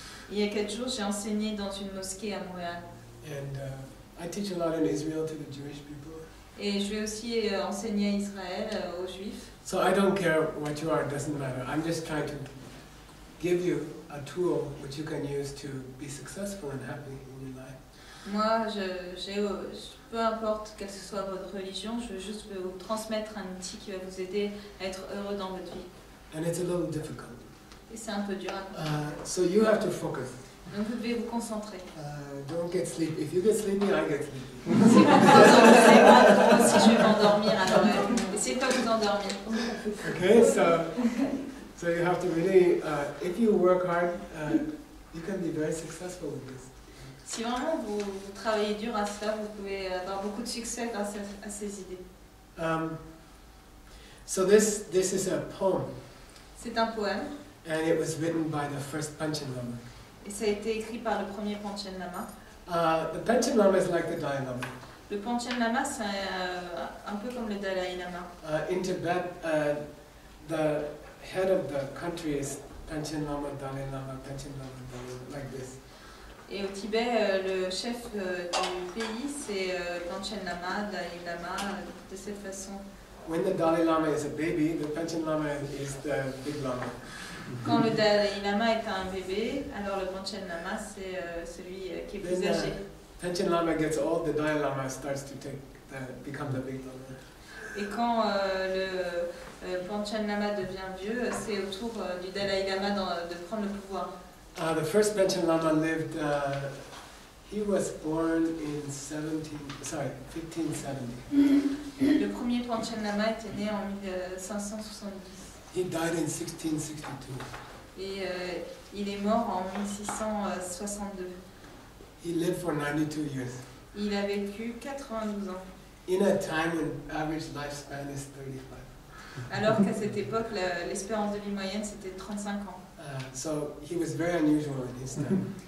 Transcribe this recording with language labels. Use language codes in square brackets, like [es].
[fr] Il y a 4 jours, j'ai enseigné dans une mosquée à Montréal. [en] And I teach a lot in Israel to the Jewish people. [fr] Et je vais aussi enseigner à Israël, aux Juifs. [en] So I don't care what you are, it doesn't matter. I'm just trying to give you a tool which you can use to be successful and happy in your life. [fr] Moi, peu importe quelle que soit votre religion, je veux juste vous transmettre un outil qui va vous aider à être heureux dans votre vie. [en] And it's a little difficult. [fr] Et c'est un peu dur à comprendre. [en] So you have to focus. [fr] Donc vous devez vous concentrer. [en] Don't get sleepy. If you get sleepy, I get sleepy. [fr] Si vous vous endormez, moi aussi je vais m'endormir, alors essayez de pas vous endormir. [en] Okay, so you have to really, if you work hard, you can be very successful with this. [fr] Si vraiment vous travaillez dur à cela, vous pouvez avoir beaucoup de succès grâce à ces idées. [en] So this is a poem. [fr] C'est un poème. [en] And it was written by the first Panchen Lama. [fr] Et ça a été écrit par le premier Panchen Lama. [en] The Panchen Lama is like the Dalai Lama. [fr] Le Panchen Lama, c'est un peu comme le Dalai Lama. [en] In Tibet, the head of the country is Panchen Lama, Dalai Lama, Panchen Lama, Dalai Lama, like this. [fr] Et au Tibet, le chef du pays, c'est Panchen Lama, Dalai Lama, de cette façon. [en] When the Dalai Lama is a baby, the Panchen Lama is the big Lama. [fr] Quand le Dalai Lama est un bébé, alors le Panchen Lama, c'est celui qui est plus âgé. [en] Panchen Lama gets old, the Dalai Lama starts to become the big Lama. [fr] Et quand le Panchen Lama devient vieux, c'est au tour du Dalai Lama de prendre le pouvoir. [en] The first Panchen Lama lived, he was born in 1570. [fr] Le premier Panchen Lama était né en 1570. [en] He died in 1662. [fr] Et il est mort en 1662. [en] He lived for 92 years. [fr] Il a vécu 92 ans. [en] In a time when average lifespan is 35. [fr] Alors qu'à cette époque, l'espérance de vie moyenne, c'était 35 ans. [en] So he was very unusual in his time.